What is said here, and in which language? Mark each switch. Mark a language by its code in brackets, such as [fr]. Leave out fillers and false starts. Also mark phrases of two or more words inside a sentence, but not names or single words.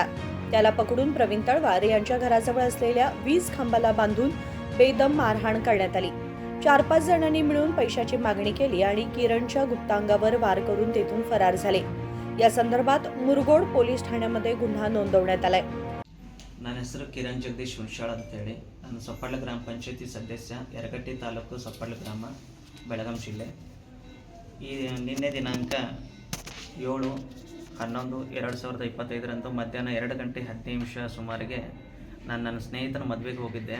[mr] त्याला पकडून प्रवीण तळवार यांच्या घराजवळ असलेल्या वीज खांबाला बांधून बेदम मारहाण करण्यात आली. 4-5 जणांनी मिळून पैशाची मागणी केली आणि किरणच्या गुप्तांगावर वार करून तेथून फरार झाले. या संदर्भात मुरगोड पोलीस ಠಾಣೆमध्ये गुन्हा नोंदवण्यात आलाय. [kn] ನನ್ನ ಹೆಸರು ಕಿರಣ್ ಜಗದೀಶ್ ಹುಂಶಾಳ್ ಅಂತೇಳಿ. ನಾನು ಸೊಪ್ಪಳ್ಳ ಗ್ರಾಮ ಪಂಚಾಯತಿ ಸದಸ್ಯ, ಯರಗಟ್ಟಿ ತಾಲೂಕು, ಸೊಪ್ಪಳ್ಳ ಗ್ರಾಮ, ಬೆಳಗಾಂ ಜಿಲ್ಲೆ. ಈ ನಿನ್ನೆ ದಿನಾಂಕ 7/11/2025 ಮಧ್ಯಾಹ್ನ 2:10 ಸುಮಾರಿಗೆ ನಾನು ನನ್ನ ಸ್ನೇಹಿತನ ಮದುವೆಗೆ ಹೋಗಿದ್ದೆ.